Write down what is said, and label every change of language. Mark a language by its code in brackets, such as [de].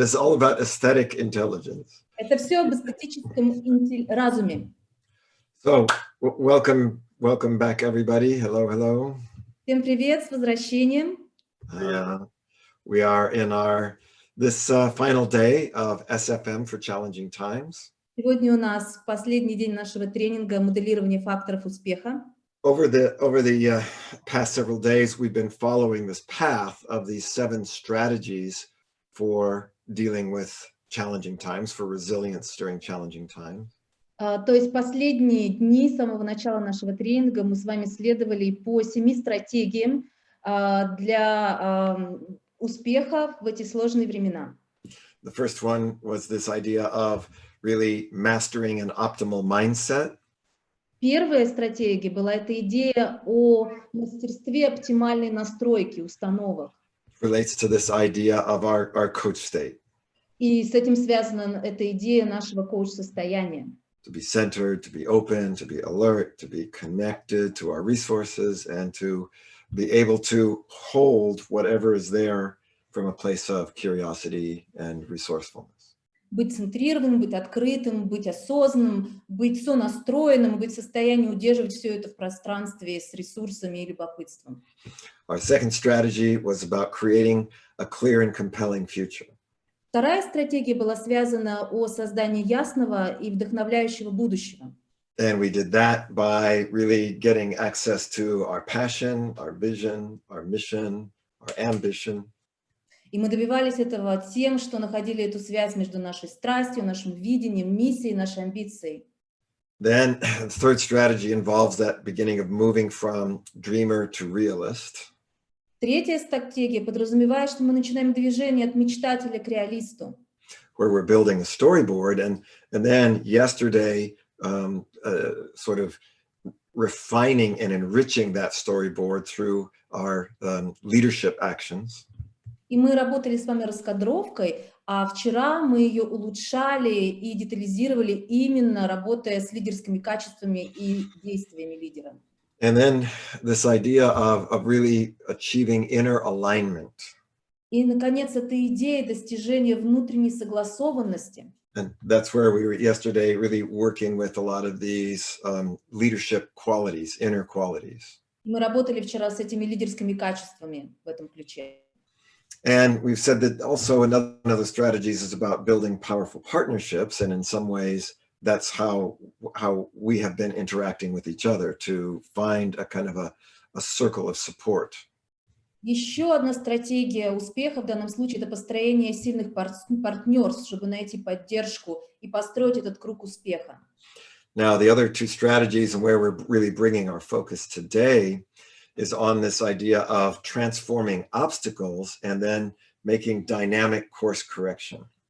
[en] It's all about aesthetic intelligence. [ru] Это все об эстетическом разуме. [en] So, welcome back, everybody. Hello. [ru] Всем привет, с возвращением. [en] We are in this final day of SFM for Challenging Times. [ru] Сегодня у нас последний день нашего тренинга моделирования факторов успеха. [en] Over the past several days, we've been following this path of these 7 strategies for dealing with challenging times, for resilience during challenging times. [ru] То есть последние дни с самого начала нашего тренинга мы с вами следовали по 7 стратегиям для успеха в эти сложные времена. [en] The first one was this idea of really mastering an optimal mindset. [ru] Первая стратегия была эта идея о мастерстве оптимальной настройки, установок. [en] Relates to this idea of our coach state. [ru] И с этим связана эта идея нашего коуч-состояния. [en] To be centered, to be open, to be alert, to be connected to our resources, and to be able to hold whatever is there from a place of curiosity and resourcefulness. [ru] Быть центрированным, быть открытым, быть осознанным, быть сонастроенным, быть в состоянии удерживать все это в пространстве с ресурсами и любопытством. [en] Our second strategy was about creating a clear and compelling future. [ru] Вторая стратегия была связана о создании ясного и вдохновляющего будущего. [en] And we did that by really getting access to our passion, our vision, our mission, our ambition. [ru] И мы добивались этого тем, что находили эту связь между нашей страстью, нашим видением, миссией, нашей амбицией. [en] Then the third strategy involves that beginning of moving from dreamer to realist. [ru] Третья стратегия подразумевает, что мы начинаем движение от мечтателя к реалисту. [en] Where we're building a storyboard, and then yesterday sort of refining and enriching that storyboard through our leadership actions. [ru] И мы работали с вами раскадровкой, а вчера мы ее улучшали и детализировали, именно работая с лидерскими качествами и действиями лидера. [en] And then this idea of really achieving inner alignment. [ru] И, наконец, эта идея достижения внутренней согласованности. [en] And that's where we were yesterday really working with a lot of these leadership qualities, inner qualities. [ru] Мы работали вчера с этими лидерскими качествами в этом ключе. [en] And we've said that also another strategies is about building powerful partnerships, and in some ways that's how we have been interacting with each other to find a kind of a circle of support. [ru] Еще одна стратегия успеха в данном случае – это построение сильных партнерств, чтобы найти поддержку и построить этот круг успеха. [en] Now, the other two strategies and where we're really bringing our focus today is on this idea of transforming obstacles and then making dynamic course correction.